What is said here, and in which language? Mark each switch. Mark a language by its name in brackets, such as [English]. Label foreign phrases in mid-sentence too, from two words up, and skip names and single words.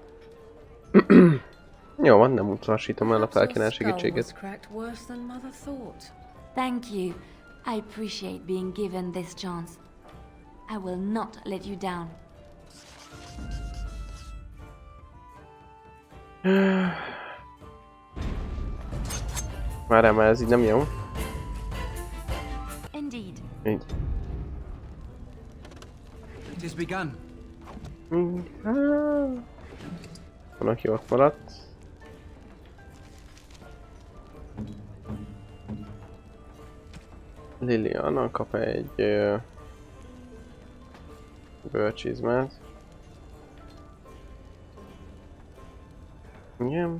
[Hungarian] Jó van, nem utasítom el a felkínál segítséget. [English] Thank you. I appreciate being given this chance. I will not let you down. [Hungarian] Várjál, már ez így nem jó. [English] Indeed. [Hungarian] Így. [English] It is begun. [Hungarian] Van, aki ott maradt. Liliana kap egy bőrcsizmát. Igen.